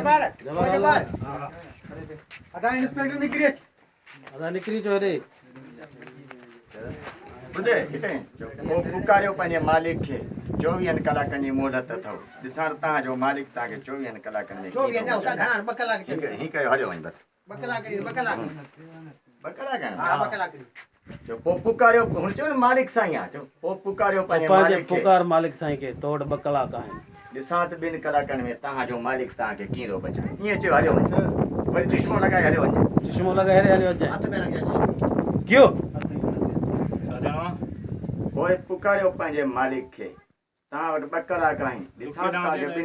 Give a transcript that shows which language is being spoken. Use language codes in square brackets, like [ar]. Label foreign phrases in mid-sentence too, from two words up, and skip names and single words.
[sd] अदा इंस्पेक्टर निकरी जो रे ॿुधे हिते पोइ पुकारियो पंहिंजे मालिक खे 24 कलाकनि जी मोहलत अथव ॾिसण तव्हांजो मालिक तव्हांखे 24 कलाकनि में 24 न उसा घणा 2 कलाक ही कयो हलियो वञी बसि 2 कलाक 2 कलाक 2 कलाक हां 2 कलाक जो पोइ पुकारियो हुन चयो न मालिक साईं आहे पोइ पुकारियो पंहिंजे पांजे मालिक खे पुकार मालिक साईं के तोड़ 2 कलाक आहिनि ॾिसां त ॿिनि कलाकनि में तव्हांजो मालिक तव्हांखे कीअं थो बचाए ईअं चयो हलियो वञे वरी चश्मो लॻाए हलियो वञे चश्मो लॻाए हेॾे हलियो अचे हथ में रखिया चश्मो क्यों पोइ पुकारियो पंहिंजे मालिक खे तव्हां वटि 2 कलाक आहिनि ॾिसां त तव्हांखे ॿिनि